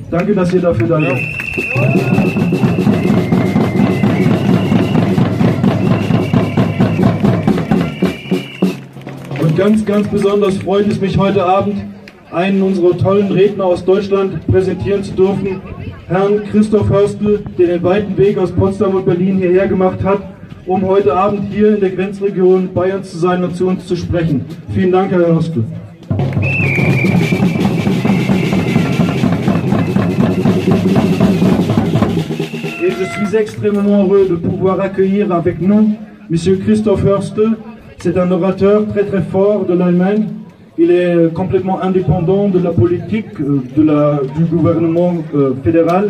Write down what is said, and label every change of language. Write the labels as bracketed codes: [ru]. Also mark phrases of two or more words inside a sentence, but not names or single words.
[de] Danke, dass ihr dafür da seid. Und ganz besonders freut es mich heute Abend, einen unserer tollen Redner aus Deutschland präsentieren zu dürfen, Herrn Christoph Hörstel, der den weiten Weg aus Potsdam und Berlin hierher gemacht hat, um heute Abend hier in der Grenzregion Bayerns zu sein und zu uns zu sprechen. Vielen Dank, Herr Hörstel. [fr] Et je suis extrêmement heureux de pouvoir accueillir avec nous Monsieur Christoph Hörstel. C'est un orateur très fort de l'Allemagne. Il est complètement indépendant de la politique du gouvernement fédéral.